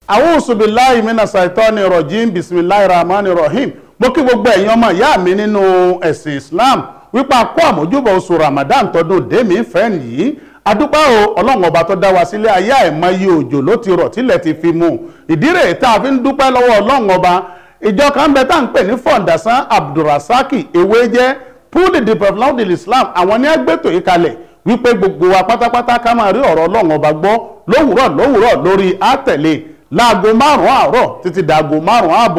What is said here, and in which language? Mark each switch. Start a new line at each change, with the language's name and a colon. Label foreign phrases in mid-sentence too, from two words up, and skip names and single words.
Arabic: أعوذ بالله من الشيطان الرجيم بسم الله الرحمن الرحيم.
Yoruba: Mo kí gbogbo ẹ̀yin ọmọ ìyá mi nínú ẹ̀sìn Islam wípé a kó àmójúbọ̀ oṣù Ramadan tọdún dèmí fẹ́ yìí. Adúpẹ́ o Ọlọ́run ọba tó dá wa sílé ayé àìmọye òjò ló ti rọ̀ tílẹ̀ ti fi mú. Ìdí rèé tá a fi ń dúpẹ́ lọ́wọ́ Ọlọ́run ọba. Ìjọ kan bẹ tá à ń pè ní Fọ̀ǹdàsán Abdulrasaki Ewéjẹ́ Pull the Development of Islam, àwọn ní agbẹ́tò yìí kalẹ̀ wípé gbogbo wa pátápátá ká máa rí ọ̀rọ̀ Ọlọ́run ọba gbọ́ lówùúrọ̀ lórí àtẹ̀lé láago 5 àárọ̀ títí dàago 5 ààbọ̀.